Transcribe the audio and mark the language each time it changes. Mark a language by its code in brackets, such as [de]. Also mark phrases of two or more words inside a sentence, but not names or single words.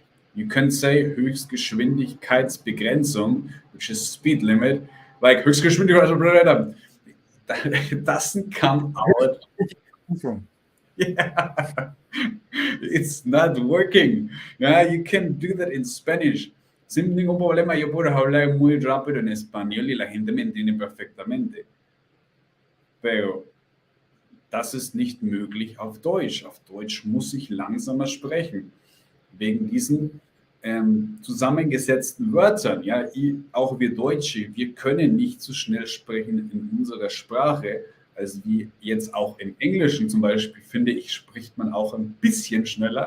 [en] You can say Höchstgeschwindigkeitsbegrenzung, which is speed limit, like Höchstgeschwindigkeit. It doesn't come out. So, Yeah, it's not working. Yeah, you can do that in Spanish. [es] Sin ningún problema, yo puedo hablar muy rápido en español y la gente me entiende perfectamente. [de] Pero das ist nicht möglich auf Deutsch. Auf Deutsch muss ich langsamer sprechen. Wegen diesen zusammengesetzten Wörtern. Ja, auch wir Deutsche, wir können nicht so schnell sprechen in unserer Sprache, als wie jetzt auch im Englischen zum Beispiel, finde ich, spricht man auch ein bisschen schneller.